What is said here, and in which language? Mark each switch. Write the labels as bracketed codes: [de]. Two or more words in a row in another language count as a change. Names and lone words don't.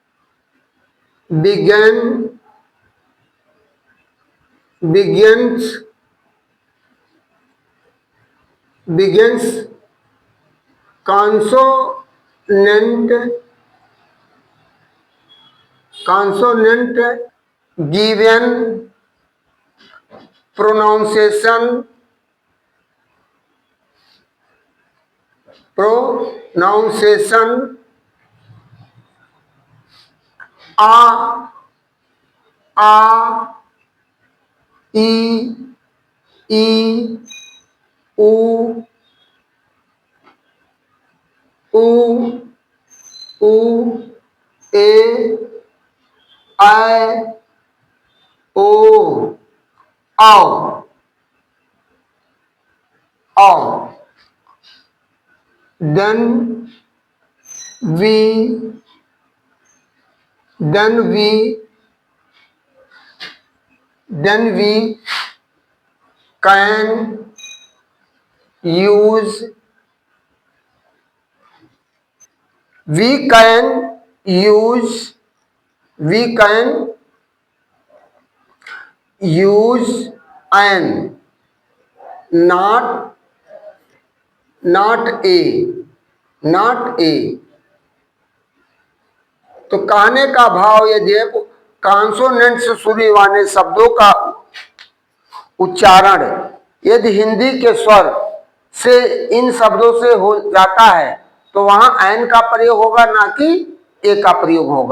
[en] begins consonant given pronunciation a, a, e, e, u, u, u, e, I, o, ao, ao. Then we can use we can use an, not a। [hi] तो कहने का भाव ये देखो, कॉन्सोनेंट से शुरू वाले शब्दों का उच्चारण यदि हिंदी के स्वर से इन शब्दों से हो जाता है तो वहां एन का प्रयोग होगा, ना कि ए का प्रयोग होगा।